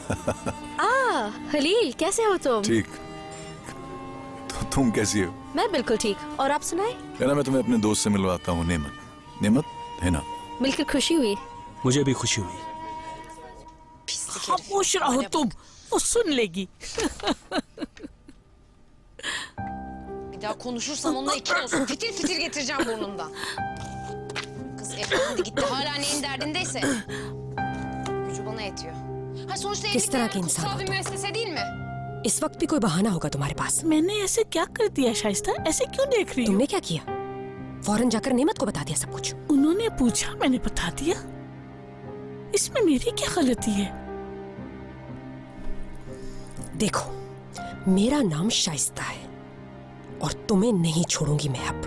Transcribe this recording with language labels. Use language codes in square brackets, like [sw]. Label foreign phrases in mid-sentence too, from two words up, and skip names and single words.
[hi] हलील, कैसे हो तुम? ठीक। तो तुम कैसी हो? मैं बिल्कुल ठीक। और आप सुनाए? कहना मैं तुम्हें अपने दोस्त से मिलवाता हूँ, नेमत। नेमत है ना? मिलकर खुशी हुई। मुझे भी खुशी हुई। खामोश रहो तुम, वो सुन लेगी। [tr] Bir daha konuşursam onunla iki olsun. Fitil fitil getireceğim burnundan. Kız efendi gitti, hala neyin derdindeyse. Gücü bana yetiyor. Ha sonuçta [hi] किस तरह के [tr] evlilik [hi] इंसान [tr] kutsal [hi] हो [tr] bir [hi] तुम? [tr] müessese değil mi? [hi] इस वक्त भी कोई बहाना होगा तुम्हारे पास। मैंने ऐसे क्या कर दिया शाइस्ता? ऐसे क्यों देख रही हो? तुमने क्या किया? फौरन जाकर नेमत को बता दिया सब कुछ। उन्होंने पूछा, मैंने बता दिया। इसमें मेरी क्या गलती है? देखो, मेरा नाम शाइस्ता है और तुम्हें नहीं छोड़ूंगी मैं अब।